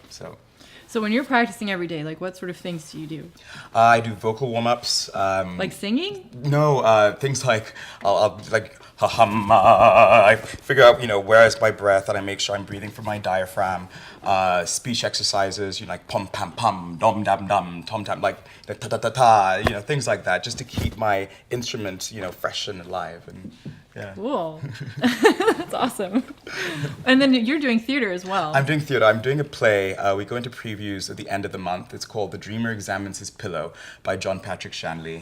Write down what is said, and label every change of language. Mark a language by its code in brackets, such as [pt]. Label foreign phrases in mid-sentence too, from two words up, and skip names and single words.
[en] So when you're practicing every day, like what sort of things do you do? I do vocal warm-ups. Like singing? No, things like I'll like I figure out where is my breath, and I make sure I'm breathing from my diaphragm. Speech exercises, like pum pam pum, dom dam dum, tom tam, like the ta ta ta ta, things like that, just to keep my instrument fresh and alive. And Yeah. Cool. That's awesome. And then you're doing theater as well. I'm doing theater. I'm doing a play. We go into previews at the end of the month. It's called The Dreamer Examines His Pillow by John Patrick Shanley.